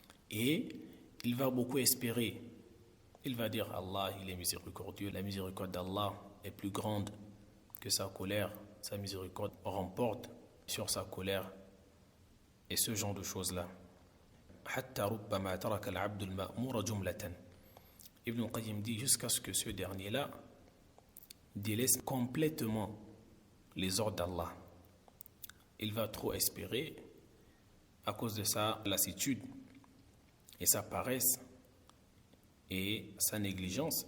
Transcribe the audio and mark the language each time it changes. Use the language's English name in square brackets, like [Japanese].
[French] Et il va beaucoup espérer. Il va dire Allah, il est miséricordieux, la miséricorde d'Allah est plus grande que sa colère, sa miséricorde remporte sur sa colère et ce genre de choses-là. [Arabic] حتى ربما ترك العبد المأمور جملة. [French] Ibn al-Qayyim dit jusqu'à ce que ce dernier-là délaisse complètement les ordres d'Allah. Il va trop espérer à cause de sa lassitude et sa paresse et sa négligence.